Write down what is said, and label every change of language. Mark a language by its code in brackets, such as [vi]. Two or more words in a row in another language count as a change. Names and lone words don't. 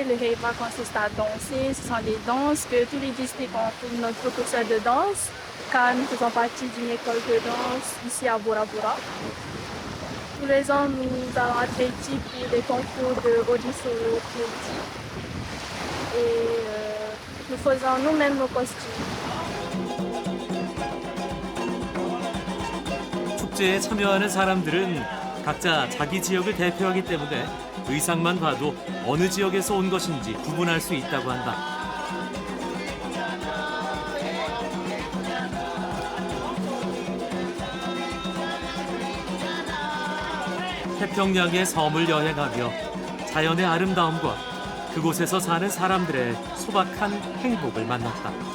[fr] Le Heiva consiste à danser. Ce sont des danses que tous les districts ont pour notre professeur de danse. Car nous faisons partie d'une école de danse ici à Bora Bora. Tous les ans, nous allons athlétique et des concours de Odissolo et nous faisons nous-mêmes nos costumes. [ko] 축제에 참여하는 사람들은 각자 자기 지역을 대표하기 때문에 의상만 봐도 어느 지역에서 온 것인지 구분할 수 있다고 한다. 태평양의 섬을 여행하며 자연의 아름다움과 그곳에서 사는 사람들의 소박한 행복을 만났다.